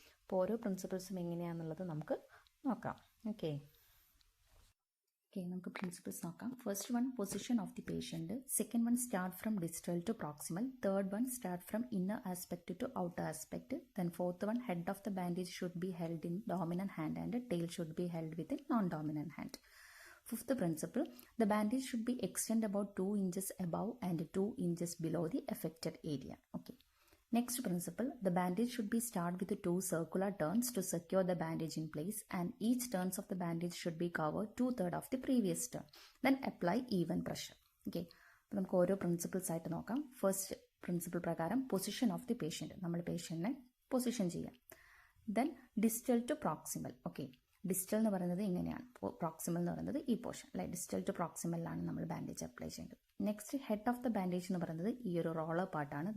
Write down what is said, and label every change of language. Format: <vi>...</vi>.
<ml>അപ്പോൾ ഓരോ പ്രിൻസിപ്പിൾസും എങ്ങനെയാണെന്നുള്ളത് നമുക്ക് നോക്കാം. ഓക്കെ, നമുക്ക് പ്രിൻസിപ്പിൾസ് നോക്കാം.</ml> <en>First one, position of the patient. Second one, start from distal to proximal. Third one, start from inner aspect to outer aspect. Then fourth one, head of the bandage should be held in dominant hand and tail should be held with in non dominant hand. Fifth principle, the bandage should be extended about 2 inches above and 2 inches below the affected area. Okay. Next principle, the bandage should be started with 2 circular turns to secure the bandage in place, and each turns of the bandage should be covered 2/3 of the previous turn. Then apply even pressure. Okay.</en> <ml>അപ്പോൾ നമുക്ക് ഓരോ principles ആയിട്ട് നോക്കാം. First principle പ്രകാരം position of the patient, നമ്മൾ പേഷ്യൻറ്റിനെ position ചെയ്യാം. Then distal to proximal. Okay, distal എന്ന് പറയുന്നത് ഇങ്ങനെയാണ്, പ്രോക്സിമൽ എന്ന് പറയുന്നത് ഈ പോർഷൻ അല്ലെ. ഡിസ്റ്റൽ ടു പ്രോക്സിമലിലാണ് നമ്മൾ ബാൻഡേജ് അപ്ലൈ ചെയ്യേണ്ടത്. Next, head of the bandage എന്ന് പറയുന്നത് ഈ ഒരു റോളർ പാർട്ടാണ്.</ml>